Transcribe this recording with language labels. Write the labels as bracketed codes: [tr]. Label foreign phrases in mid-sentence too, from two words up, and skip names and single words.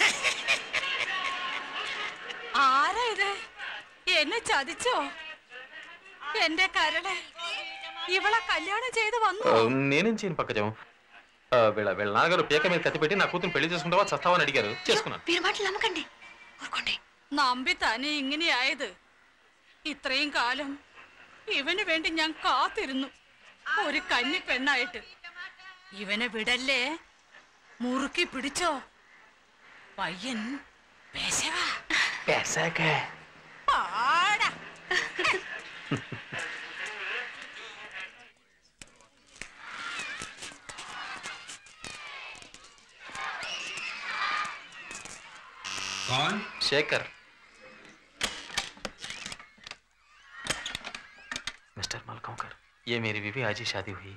[ml] ആരാ ഇത്? എന്നെ ചതിച്ചോ? എന്റെ കരളെ, ഇവളെ കല്യാണം ചെയ്ത് വന്നു. [te] నేనేం చేయను పక్కజం. వీళ్ళ నాన్నగారు పీక మీద కత్తి పెట్టి నా కూతురు పెళ్లి చేసుకుంటావా చస్తావని అడిగారు. చేసుకున్నాను. మీరు మాటలు నమ్మకండి, ఊరుకోండి. [ml] നമ്പി തന്നെ ഇങ്ങനെയായത്. ഇത്രയും കാലം ഇവന് വേണ്ടി ഞാൻ കാത്തിരുന്നു, ഒരു കന്നി പെണ്ണായിട്ട്. ഇവനെ വിടല്ലേ, മുറുക്കി പിടിച്ചോ. പയ്യൻ പാടാ. [hi] कौन? शेखर. मिस्टर मलकोंकर, ये मेरी बीवी आज ही शादी हुई.